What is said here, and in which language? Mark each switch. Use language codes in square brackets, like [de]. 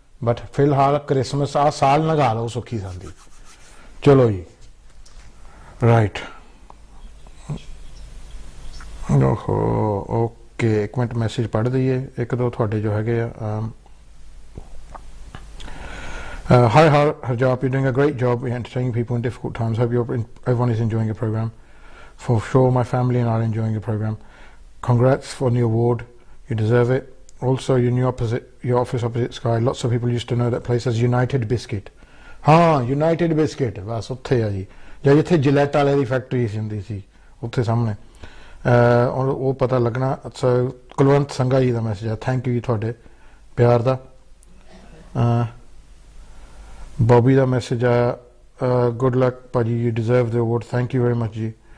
[pa] But ਫਿਲਹਾਲ Christmas ਆ ਸਾਲ ਲੰਘਾ ਲਓ ਸੁੱਖੀ ਸਾਂਦੀ। ਚਲੋ ਜੀ, ਰਾਈਟ। ਓਕੇ, ਇੱਕ ਮਿੰਟ ਮੈਸੇਜ ਪੜ੍ਹ ਦਈਏ, ਇੱਕ ਦੋ ਤੁਹਾਡੇ ਜੋ ਹੈਗੇ ਆ। [en] Hi Harjap, you're doing a great job entertaining people in difficult times. Hope everyone is enjoying your program. For sure, my family and I are enjoying your program. Congrats for the award, you deserve it. Also, your office opposite Sky, lots of people used to know that place as United Biscuit. [pa] United Biscuit, ਬਸ ਉੱਥੇ ਆ ਜੀ, ਜਾਂ ਜਿੱਥੇ ਜਿਲੈਟ ਵਾਲੇ ਦੀ factory ਹੁੰਦੀ ਸੀ ਉੱਥੇ ਸਾਹਮਣੇ, ਉਹ ਪਤਾ ਲੱਗਣਾ। ਅੱਛਾ, ਕੁਲਵੰਤ ਸੰਘਾ ਜੀ ਦਾ ਮੈਸੇਜ ਆ, ਥੈਂਕ ਯੂ ਜੀ ਤੁਹਾਡੇ ਪਿਆਰ ਦਾ। ਬੋਬੀ ਦਾ ਮੈਸੇਜ ਆਇਆ, [en] Good luck ਭਾਜੀ, you deserve the award, thank you very much ਜੀ।